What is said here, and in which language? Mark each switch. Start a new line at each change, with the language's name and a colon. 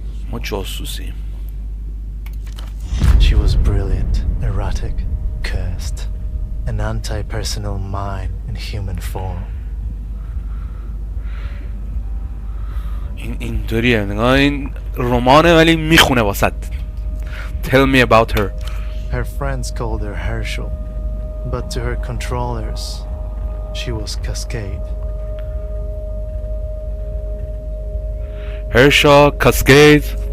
Persian: ما جاسوسی.
English: She was brilliant, erratic, cursed. An anti-personal mind in human form.
Persian: اینطوریه نگاه این رمانه ولی میخونه واسط.
English: Tell me about her. Her friends called her Herschel, but to her controllers, she was CASCADE. Herschel, CASCADE.